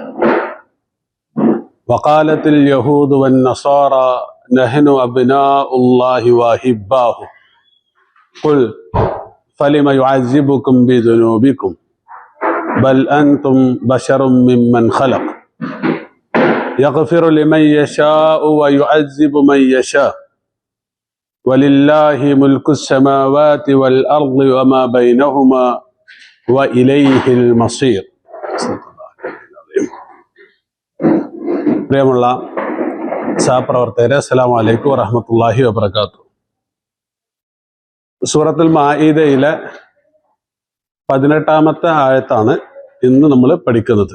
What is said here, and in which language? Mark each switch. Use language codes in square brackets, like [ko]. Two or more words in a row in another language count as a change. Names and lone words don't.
[ar] وقالت اليهود والنصارى نحن أبناء الله وأحباؤه قل فلم يعذبكم بذنوبكم بل أنتم بشر ممن خلق يغفر لمن يشاء ويعذب من يشاء ولله ملك السماوات والأرض وما بينهما وإليه المصير. [ml] പ്രിയമുള്ള സഹപ്രവർത്തകരെ, [ar] السلام عليكم ورحمة الله وبركاته. [ml] സൂറത്തുൽ മാഇദയിലെ 18ാമത്തെ ആയത്താണ് ഇന്ന് നമ്മൾ പഠിക്കുന്നത്.